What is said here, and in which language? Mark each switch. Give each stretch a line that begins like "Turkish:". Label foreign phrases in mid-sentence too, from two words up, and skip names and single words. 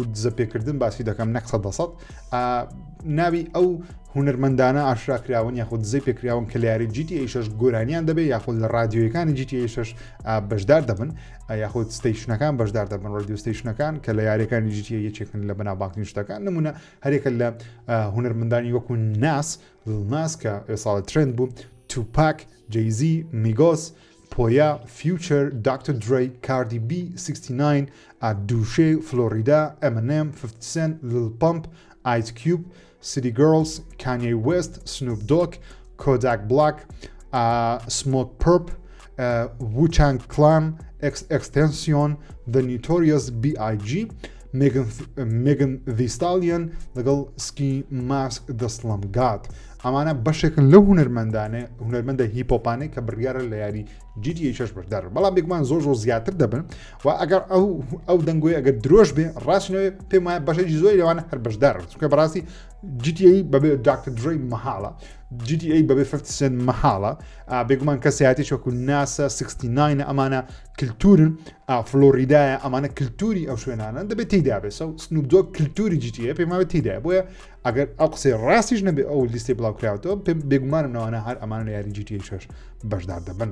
Central Kurdish: دزە پێکردن باسی دەکەم نەک 100% ناوی ئەو هونەرمەندانە ئاشراکراون یاخود دزەی پێکراون کە لە یاری GTA 6 گۆرانیان دەبێت یاخود لە رادیۆیەکانی GTA 6 بەشدار دەبن یاخود ستیشنەکان بەشدار دەبن ڕادیۆ ستیشنەکان کە لە یاریەکانی GTA یەکێکن لە بەناوبانگترین شتەکان نمونە هەرێکە لە هونەرمەندانی وەکو ناس کە ئێساڵ ترند بوو توپاک Jay-Z, Migos, Poya, Future, Dr. Dre, Cardi B, 69, Douche, Florida, Eminem, 50 Cent, Lil Pump, Ice Cube, City Girls, Kanye West, Snoop Dogg, Kodak Black, Smoke Perp, Wu-Tang Clan, Extension, The Notorious B.I.G., Megan Thee Stallion, لەگەڵ Ski Mask The Slum God. ئەمانە بەشێکن لەو هونەرمەندە هیپۆپانەی کە بڕیارە لە یاری GTA 6 بەشدار بەڵام بێگومان زۆر زیاتر دەبن و ئەگەر ئەو دەنگۆی ئەگەر درۆژ بێ ڕاستنەوەی پێم وایە بەشێکی زۆری لەوانە هەر بەشدار چونکە بەڕاستی GTA بەبێ Dr. Dre مەحاڵە GTA بەبێ 50 Cent مەحاڵە بێگومان کەسیاتیش وەکو ناسە 69 ئەمانە کلتورن فلۆریدایە ئەمانە کلتوری ئەو شوێنانە دەبێت تێدا بێت سنوپ دۆگ کلتوری GTA پێم وایە تێدایە بۆیە ئەگەر ئەو قسەی ڕاستیش نەبێ ئەو لیستی بڵاوکراوەوە پێم بێگومانم نەوانە هەر ئەمانە لە یاری GTA 6 بەشدار دەبن.